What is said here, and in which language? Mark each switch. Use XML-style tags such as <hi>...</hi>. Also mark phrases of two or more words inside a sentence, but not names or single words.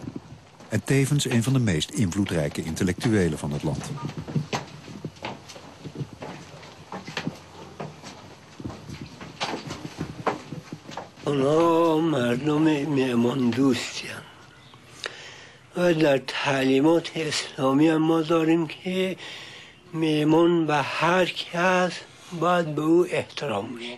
<nl>En tevens een van de meest invloedrijke intellectuelen van het land.</nl> <fa>اونا مردم مهمان دوستیم و در تعلیمات اسلامی هم ما داریم که مهمان به هر کس باید به او احترام بشه.</fa>